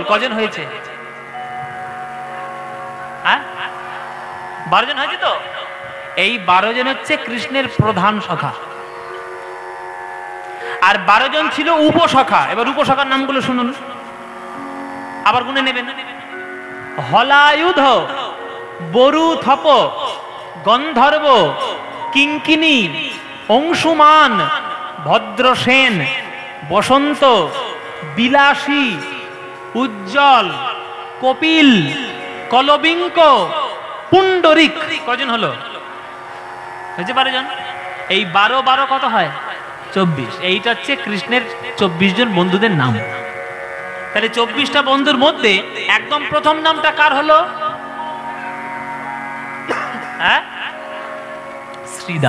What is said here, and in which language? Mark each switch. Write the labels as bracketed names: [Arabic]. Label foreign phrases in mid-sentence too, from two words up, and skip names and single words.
[Bangla] কজন হয়েছে? 12 জন হয়েছে তো? এই 12 জন হচ্ছে কৃষ্ণের প্রধান সখা, আর 12 জন ছিল উপসখা। এবার উপসখার নামগুলো শুনুন, আবার গুনে নেবেন। হলায়ুধ, বরুথপ, গন্ধর্ব, কিঙ্কিনী, অংশুমান, ভদ্রসেন, বসন্ত, বিলাসী, উজ্জ্বল, কপিল, কলবিঙ্ক, পুণ্ডরিক। কজন হলো? হয়েছে 12 জন। এই 12 12 কত হয়? 24। এইটা হচ্ছে কৃষ্ণের 24 জন বন্ধুদের নাম। তাহলে 24টা বন্ধুর মধ্যে একদম প্রথম নামটা কার হলো? হ্যাঁ, শ্রীদাম।